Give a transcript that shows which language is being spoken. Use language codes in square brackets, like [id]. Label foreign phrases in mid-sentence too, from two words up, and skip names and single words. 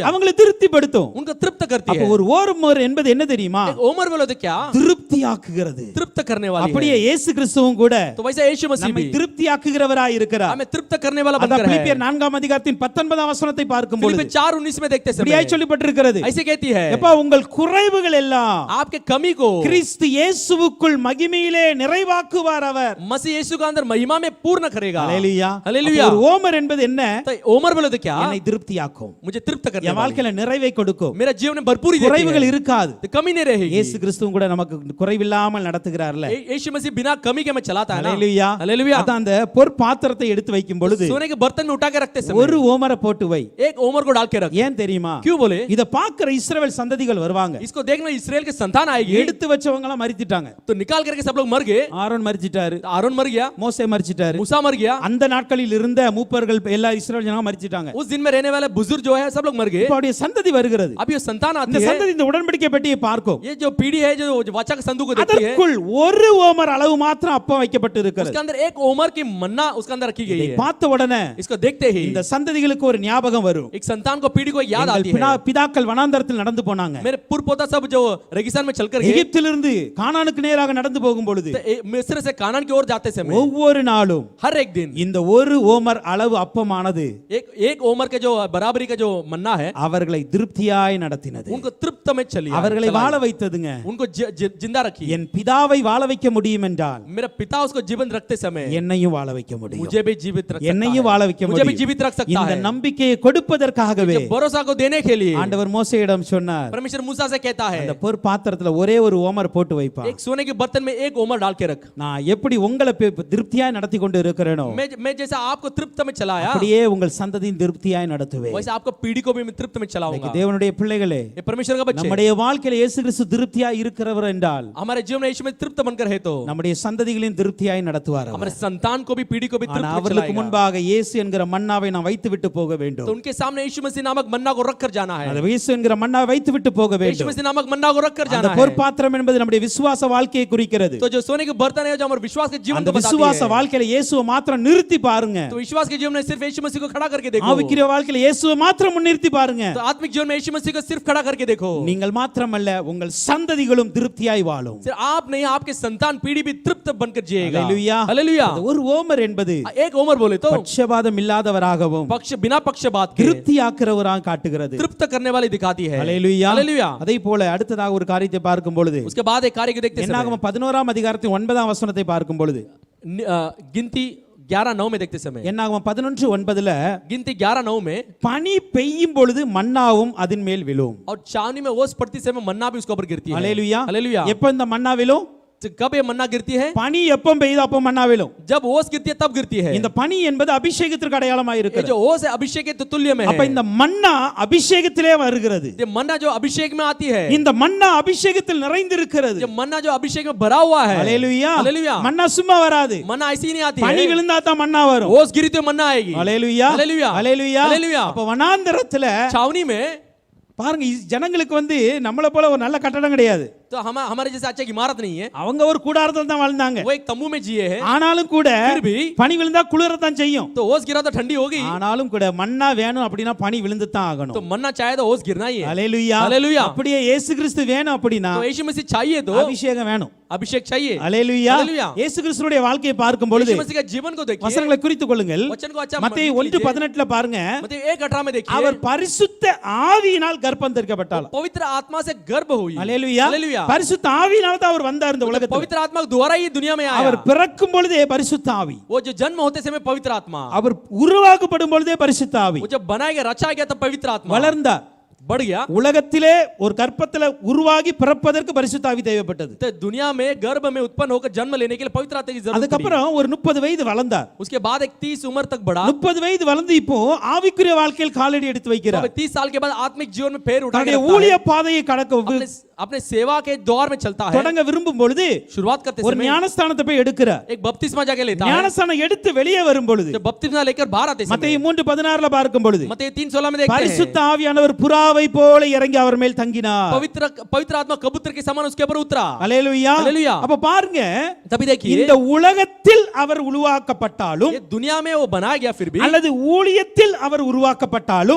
[ta] அவங்களை திருப்திப்படுத்தும் [hi] उनका तृप्त करती [ta] அப்ப [hi] है। [ta] ஒரு ஓமர் என்பது என்ன தெரியுமா [hi] एक ओमर बोले तो क्या [ta] திருப்தியாக்குகிறது [hi] तृप्त करने वाली [ta] அப்படியே [hi] है। [ta] இயேசு கிறிஸ்துவும் கூட [hi] तो वैसे यीशु मसीह [ta] நம்மை [hi] भी [ta] திருப்தியாக்குகிறவராய் இருக்கிறார் [hi] हमें तृप्त करने वाला [ta] அதான் [hi] बनकर है। [ta] பிலிப்பியர் 4 அதிகாரத்தின் 19 வசனத்தை பார்க்கும் பொழுது [hi] फिलिप्पियर 4:19 में देखते [ta] இப்படியாய் [hi] समय [ta] சொல்லப்பட்டிருக்கிறது [hi] ऐसे कहती है [ta] எப்பா உங்கள் குறைவுகள் எல்லாம் [hi] आपके कमी को [ta] கிறிஸ்து இயேசுவுக்குள் மகிமையிலே நிறைவாக்குவார் அவர் [hi] मसीह यीशु का अंदर महिमा में पूर्ण करेगा। [ta] ஹல்லேலூயா [hi] हालेलुया। [ta] அப்ப ஒரு ஓமர் என்பது என்ன [hi] तो ओमर बोले तो क्या [ta] என்னை திருப்தியாக்கும் [hi] मुझे तृप्त करने [ta] என் [hi] वाली, [ta] வாழ்க்கையில நிறைவை கொடுக்கும் [hi] मेरा जीवन में भरपूरी देती [ta] குறைவுகள் [hi] है, [ta] இருக்காது [hi] तो कमी नहीं रहेगी। [ta] இயேசு கிறிஸ்துவும் கூட நமக்கு குறைவில்லாமல் நடத்துகிறார்ல [hi] यीशु मसीह बिना कमी के में चलाता है ना। [ta] ஹல்லேலூயா [hi] हालेलुया। [ta] அதான் அந்த பொற்பாத்திரத்தை எடுத்து வைக்கும் பொழுது [hi] सोने के बर्तन में उठा के रखते समय [ta] ஒரு ஓமரை போட்டு வை [hi] एक ओमर को डाल के रख। [ta] ஏன் தெரியுமா [hi] क्यों बोले? [ta] இத பாக்குற இஸ்ரவேல் சந்ததிகள் வருவாங்க [hi] इसको देखना इस्राएल के संतान आएगी [ta] எடுத்து வச்சவங்க எல்லாம் மரிச்சிட்டாங்க [hi] तो निकाल करके सब लोग मर गए। [ta] ஆரோன் மரிச்சிட்டாரு [hi] आरोन मर गया, [ta] மோசே மரிச்சிட்டாரு [hi] मूसा मर गया, [ta] அந்த நாட்களில் இருந்த மூப்பர்கள் எல்லா இஸ்ரவேல் ஜனங்க மரிச்சிட்டாங்க [hi] उस दिन में रहने वाले बुजुर्ग जो है सब लोग मर गए। [ta] இப்ப அவருடைய சந்ததி வருகிறது [hi] अब ये संतान [ta] இந்த [hi] आती है, [ta] சந்ததி இந்த உடன்படிக்கை பெட்டியை பார்க்கும் [hi] ये जो पीढ़ी है जो वाचा के संदूक को देखती है, [ta] அதற்குள் ஒரு ஓமர் அளவு மாத்திரம் அப்பம் வைக்கப்பட்டு இருக்கிறது [hi] उसके अंदर एक ओमर की मन्ना उसके अंदर रखी गई [ta] இதை [hi] है। [ta] பார்த்த உடனே [hi] इसको देखते ही [ta] இந்த சந்ததிகளுக்கு ஒரு ஞாபகம் வரும் [hi] एक संतान को पीढ़ी को याद [ta] எங்கள் [hi] आती है, [ta] பிதாக்கள் வனாந்தரத்தில் நடந்து போனாங்க [hi] मेरे पूर्वपोता सब जो रेगिस्तान में चलकर गए, [ta] எகிப்திலிருந்து கானானுக்கு நேராக நடந்து போகும் பொழுது [hi] तो मिस्र से कानान की ओर जाते समय [ta] ஒவ்வொரு நாளும் [hi] हर एक दिन [ta] இந்த ஒரு ஓமர் அளவு அப்பமானது [hi] एक ओमर के जो बराबरी का जो मन्ना है [ta] அவர்களை திருப்தியாய் நடத்தினது [hi] उनको तृप्त में चली [ta] அவர்களை வாழ வைத்ததுங்க [hi] उनको जिंदा रखी। [ta] என் பிதாவை வாழ வைக்க முடியும் என்றால் [hi] मेरा पिता उसको जीवन रखते समय [ta] என்னையும் வாழ வைக்க முடியும் [hi] मुझे भी जीवित रख सकता [ta] என்னையும் வாழ [hi] है, [ta] வைக்க [hi] मुझे भी [ta] முடியும் [hi] जीवित रख सकता [ta] இந்த [hi] है। [ta] நம்பிக்கையை கொடுப்பதற்காகவே [hi] जब भरोसा को देने के लिए [ta] ஆண்டவர் மோசேயிடம் சொன்னார் [hi] परमेश्वर मूसा से कहता है [ta] அந்த பொற்பாத்திரத்துல ஒரே ஒரு ஓமர் போட்டு வைப்பா [hi] एक सोने के बर्तन में एक ओमर डाल के रख। [ta] நான் எப்படி உங்களை திருப்தியாய் நடத்தி கொண்டு இருக்கிறேனோ [hi] मैं जैसा आपको तृप्त में चलाया [ta] அப்படியே உங்கள் சந்ததியின் திருப்தியாய் நடத்துவேன் [hi] वैसे आपको पीढ़ी को भी मैं तृप्त में चलाऊंगा। [ta] தேவனுடைய பிள்ளைகளே [hi] ये परमेश्वर का बच्चे [ta] நம்முடைய வாழ்க்கையில இயேசு கிறிஸ்து திருப்தியாய் இருக்கிறவர் என்றால் [hi] हमारे जीवन में यीशु में तृप्त बनकर है तो [ta] நம்முடைய சந்ததிகளின் திருப்தியாய் நடத்துவார் அவர். [hi] हमारे संतान को भी पीढ़ी को भी [ta] ஆனா [hi] तृप्त में [ta] அவர்களுக்கு [hi] चलाएगा। [ta] முன்பாக இயேசு என்கிற மன்னாவை நாம் வைத்து விட்டு போக [hi] तो [ta] வேண்டும் [hi] उनके सामने यीशु मसीह नामक मन्ना को रख कर जाना है। [ta] அந்த இயேசு என்கிற மன்னாவை வைத்து விட்டு போக [hi] यीशु [ta] வேண்டும் [hi] मसीह नामक मन्ना को रख कर [ta] அந்த [hi] जाना है। [ta] பொற்பாத்திரம் என்பது நம்முடைய விசுவாச வாழ்க்கையை குறிக்கிறது [hi] तो जो सोने के बर्तन है जो हमारे विश्वास के जीवन [ta] அந்த [hi] को बताती [ta] விசுவாச [hi] है, [ta] வாழ்க்கையில இயேசுவை மாத்திரம் நிறுத்தி பாருங்க [hi] तो विश्वास के जीवन में सिर्फ यीशु मसीह को खड़ा करके देखो। [ta] ஆவிக்குரிய வாழ்க்கை வாழ்க்கையில இயேசுவை மாத்திரம் முன்னிறுத்தி பாருங்க. [hi] तो आत्मिक जीवन में यीशु मसीह को सिर्फ खड़ा करके देखो. [ta] நீங்கள் மாத்திரமல்ல உங்கள் சந்ததிகளும் திருப்தியாய் வாழும். [hi] सिर्फ आप नहीं, आपके संतान पीढ़ी भी तृप्त बनकर जिएगा. हालेलुया. हालेलुया. [ta] ஒரு ஓமர் என்பது [hi] एक ओमर बोले तो [ta] பட்சபாதம் இல்லாதவராகவும் [hi] पक्ष बिना पक्षपात के [ta] திருப்தியாக்குறவராக காட்டுகிறது. [hi] तृप्त करने वाली दिखाती है. हालेलुया. हालेलुया. [ta] அதே போல அடுத்ததாக ஒரு காரியத்தை பார்க்கும் பொழுது [hi] उसके बाद एक कार्य को देखते समय [ta] என்னாகமம் 11ஆம் அதிகாரத்தின் 9ஆம் வசனத்தை பார்க்கும் பொழுது [hi] गिनती 11:9 में देखते समय [ta] என்னாகமம் 11:9ல [hi] गिनती 11:9 में [ta] பனி பெய்யும் பொழுது மன்னாவும் அதன் மேல் விழும். [hi] और छावनी में ओस पड़ती समय मन्ना भी उसके ऊपर गिरती है. हालेलुया. हालेलुया. [ta] எப்ப இந்த மன்னா விழும்? [hi] तो कब ये मन्ना गिरती है? [ta] பனி எப்ப பெய்யுதோ அப்ப மன்னா விழும். [hi] जब ओस गिरती है तब गिरती है. [ta] இந்த பனி என்பது அபிஷேகத்திற்கு அடையாளமாக [hi] ये [ta] இருக்கிறது. [hi] जो ओस है अभिषेक के तुल्य में [ta] அப்ப [hi] है. [ta] இந்த மன்னா அபிஷேகத்திலே வருகிறது. [hi] ये मन्ना जो अभिषेक में आती है, [ta] இந்த மன்னா அபிஷேகத்தில் நிறைந்திருக்கிறது. [hi] ये मन्ना जो अभिषेक में भरा हुआ है. [ta] ஹalleluya. [hi] हालेलुया. [ta] மன்னா சும்மா வராது. [hi] मन्ना ऐसी ही नहीं आती [ta] பனி [hi] है. [ta] விழுந்தா தான் மன்னா வரும். [hi] ओस गिरी तो मन्ना आएगी. [ta] ஹalleluya. [hi] हालेलुया. [ta] ஹalleluya. [hi] हालेलुया. [ta] அப்ப வனாந்தரத்துல [hi] छावनी में [ta] பாருங்க ஜனங்களுக்கு நம்மள போல ஒரு நல்ல கட்டடம் கிடையாது. [hi] तो हमारे जैसे अच्छा इमारत नहीं है. [ta] அவங்க ஒரு கூடாரத்துல தான் வாழ்ந்தாங்க. [hi] वो एक तंबू में जिए हैं. [ta] ஆனாலும் கூட [hi] फिर भी [ta] பனி விழுந்தா குளிரத்தான் செய்யும். [hi] तो ओस गिरा तो ठंडी होगी. [ta] ஆனாலும் கூட மன்னா வேணும் அப்படினா பனி விழுந்து தான் [hi] तो [ta] ஆகணும். [hi] मन्ना चाहिए तो ओस गिरना ही है. [ta] ஹalleluya. [hi] हालेलुया. [ta] அப்படியே இயேசு கிறிஸ்து வேணும் அப்படினா [hi] तो यीशु मसीह चाहिए तो [ta] அபிஷேகம் வேணும். [hi] अभिषेक चाहिए. [ta] ஹalleluya. [hi] हालेलुया. [ta] இயேசு கிறிஸ்துவுடைய வாழ்க்கையை பார்க்கும் பொழுது [hi] यीशु मसीह का जीवन को देखिए. [ta] வசனங்களை குறித்துக் கொள்ளுங்கள். [hi] वचन को अच्छा [ta] மத்தேயு 1:18ல பாருங்க. [hi] मत्ती 1:18 में देखिए. [ta] அவர் பரிசுத்த ஆவியினால் கர்ப்பம் தரிக்கப்பட்டார். [hi] पवित्र आत्मा से गर्भ हुई. [ta] ஹalleluya. [hi] हालेलुया. [ta] பரிசுத்த ஆவியினால தான் அவர் வந்தார் இந்த உலகத்துல. [hi] पवित्र आत्मा के द्वारा ही दुनिया में आया. [ta] அவர் பிறக்கும் பொழுதே பரிசுத்த ஆவி. [hi] वो जो जन्म होते समय पवित्र आत्मा. [ta] அவர் உருவாக்கப்படும் பொழுதே பரிசுத்த ஆவி. [hi] वो जब बनाया गया रचा गया तब पवित्र आत्मा [ta] வளர்ந்தார். [hi] बढ़ गया. [ta] உலகத்திலே ஒரு கற்பத்துல உருவாகி பிறப்பதற்கு பரிசுத்த ஆவி தேவைப்பட்டது. [hi] तो दुनिया में गर्भ में उत्पन्न होकर जन्म लेने के लिए पवित्र आत्मा की जरूरत [ta] அதுக்கு [hi] पड़ी. [ta] அப்புறம் ஒரு 30 வயது வளர்ந்தார். [hi] उसके बाद एक 30 उम्र तक बढ़ा. [ta] 30 வயது வளர்ந்து இப்போ ஆவிக்குரிய வாழ்க்கையில் காலடி எடுத்து [hi] तो [ta] வைக்கிறார். [hi] 30 साल के बाद आत्मिक जीवन में पैर उठा के [ta] தன்னுடைய [hi] रखता [ta] ஊழிய [hi] है. [ta] பாதையை கடக்க [hi] अपने सेवा के दौर में चलता है. [ta] தொடங்க விரும்பும் பொழுது [hi] शुरुआत करते [ta] ஒரு [hi] समय [ta] ஞானஸ்தானத்தை போய் எடுக்கிறார். [hi] एक बपतिस्मा जाके लेता है. [ta] ஞானஸ்தானம் எடுத்து வெளியே வரும் பொழுது [hi] जब बपतिस्मा लेकर बाहर आते समय [ta] மத்தேயு 3:16ல பார்க்கும் பொழுது [hi] मत्ती 3:16 में देखते [ta] பரிசுத்த [hi] हैं. [ta] ஆவியானவர் புறாவை போல இறங்கி அவர் மேல் தங்கினார். [hi] पवित्र आत्मा कबूतर के समान उसके ऊपर उतरा. [ta] ஹalleluya. [hi] हालेलुया. [ta] அப்ப பாருங்க [hi] तभी देखिए [ta] இந்த உலகத்தில் அவர் உருவாக்கப்பட்டாலும் [hi] ये दुनिया में वो बनाया गया फिर भी [ta] அல்லது ஊழியத்தில் அவர் உருவாக்கப்பட்டாலும்